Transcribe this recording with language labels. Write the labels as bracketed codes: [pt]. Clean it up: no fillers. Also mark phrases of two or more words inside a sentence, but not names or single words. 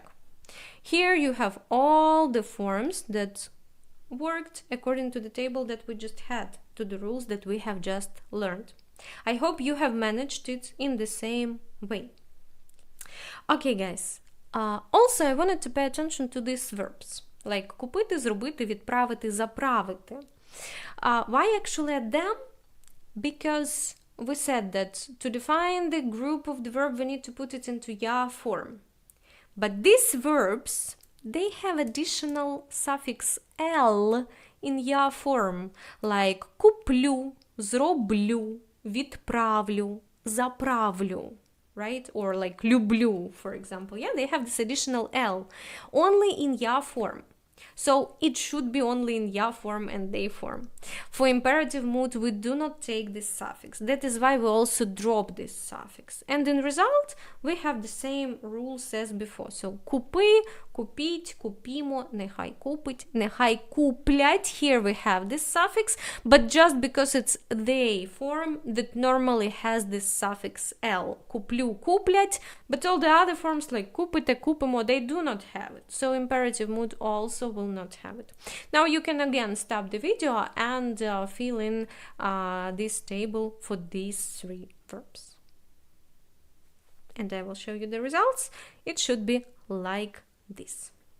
[en] Here you have all the forms that worked according to the table that we just had, to the rules that we have just learned. I hope you have managed it in the same way. Okay, guys. Also, I wanted to pay attention to these verbs, like [uk] купити, зробити, відправити, заправити. [en] Why actually add them? Because we said that to define the group of the verb, we need to put it into ya form. But these verbs, they have additional suffix l in ya form, like [uk] куплю, зроблю, відправлю, заправлю, [en] right? Or like люблю, for example. Yeah, they have this additional l only in ya form. So it should be only in ya form and they form. For imperative mood, we do not take this suffix. That is why we also drop this suffix. And in result, we have the same rules as before. [uk] So купи, купіть, купімо, нехай купить, нехай куплять. [en] Here we have this suffix, but just because it's they form that normally has this suffix l. [uk] Куплю, куплять, [en] but all the other forms like [uk] купите, купимо, [en] they do not have it. So imperative mood also will not have it. Now you can again stop the video and fill in this table for these 3 verbs. And I will show you the results. It should be like this.